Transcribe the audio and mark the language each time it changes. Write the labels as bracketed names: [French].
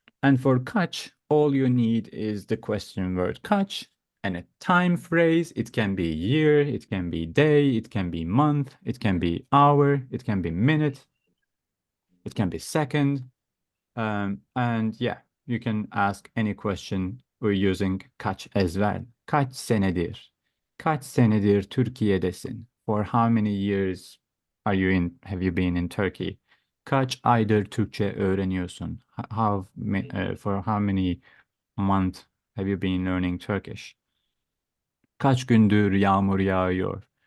[English] And for kaç, all you need is the question word kaç and a time phrase. It can be year, it can be day, it can be month, it can be hour, it can be minute, it can be second. And yeah, you can ask any question. We're using kaç as well. [Turkish] Kaç senedir? Kaç senedir Türkiye'desin? [English] For how many years have you been in Turkey? [Turkish] Kaç aydır Türkçe öğreniyorsun? [English] For how many months have you been learning Turkish? [Turkish] Kaç gündür yağmur yağıyor?